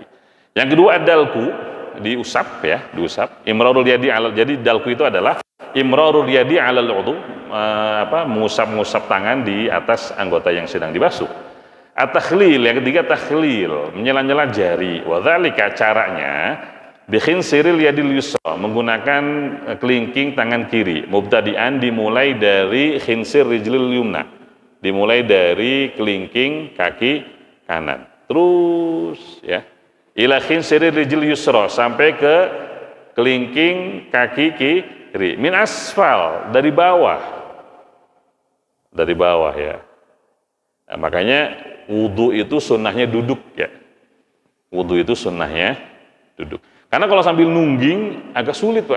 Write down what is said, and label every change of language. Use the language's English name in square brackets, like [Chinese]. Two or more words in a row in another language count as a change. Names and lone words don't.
[Indonesian] Yang kedua, dalku, diusap ya, diusap. [Arabic] إمرار اليد على, [Indonesian] jadi dalku itu adalah [Arabic] إمرار اليد على العضو, [Indonesian] mengusap-ngusap tangan di atas anggota yang sedang dibasuh. At-takhlil, yang ketiga takhlil, menyela-nyela jari. [Arabic] وذلك, caranya بخنصر اليد اليسرى, [Indonesian] menggunakan kelingking tangan kiri. Mubtadi'an, dimulai dari [Arabic] خنصر الرجل اليمنى, [Indonesian] dimulai dari kelingking kaki kanan. Terus ya, [Arabic] إلى خنصر الرجل اليسرى, [Indonesian] sampai ke kelingking kaki kiri. [Arabic] من أسفل, [Indonesian] dari bawah. Dari bawah ya. Nah, makanya wudu itu sunnahnya duduk ya. Wudu itu sunnahnya duduk. Karena kalau sambil nungging agak sulit, Pak.